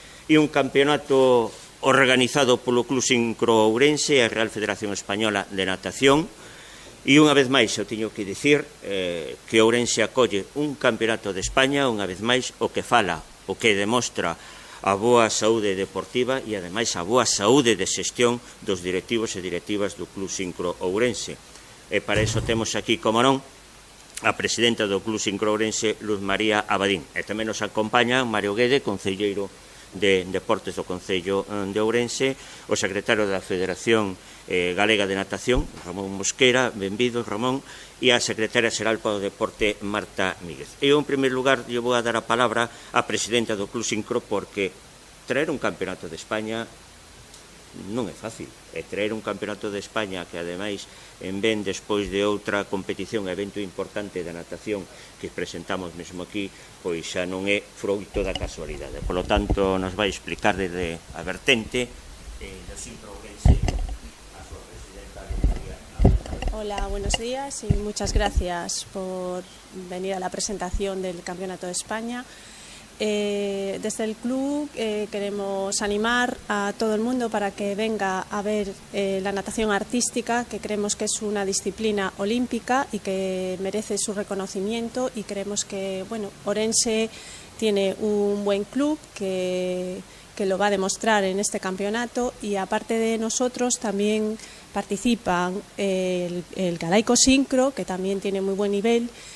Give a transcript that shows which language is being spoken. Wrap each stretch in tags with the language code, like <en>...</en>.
<gl>E un campeonato organizado polo Club Sincro Ourense e a Real Federación Española de Natación. E unha vez máis, eu teño que dicir que Ourense acolle un campeonato de España, unha vez máis, o que fala, o que demostra a boa saúde deportiva e, ademais, a boa saúde de xestión dos directivos e directivas do Club Sincro Ourense. E para iso temos aquí, como non, a presidenta do Club Sincro Ourense, Luz María Abadín. E tamén nos acompaña Mario Guede, concelleiro de Deportes do Concello de Ourense, o secretario da Federación Galega de Natación, Ramón Mosquera, benvido, Ramón, e a secretaria xeral para o Deporte, Marta Míguez. E, en primeiro lugar, eu vou a dar a palabra á presidenta do Club Sincro, porque traer un campeonato de España non é fácil. E traer un campeonato de España que, ademais, ven despois de outra competición, evento importante da natación que presentamos mesmo aquí, pois xa non é froito da casualidade.</gl> <es>Por lo tanto,</es> <gl>nos vai explicar desde a vertente do Sincro Ourense a súa presidenta.</gl> <es>Hola, buenos días y muchas gracias por venir a la presentación del Campeonato de España. Desde el club queremos animar a todo el mundo para que venga a ver la natación artística, que creemos que es una disciplina olímpica y que merece su reconocimiento, y creemos que, bueno, Ourense tiene un buen club que lo va a demostrar en este campeonato, y aparte de nosotros también participan el Galaico Sincro, que también tiene muy buen nivel</es>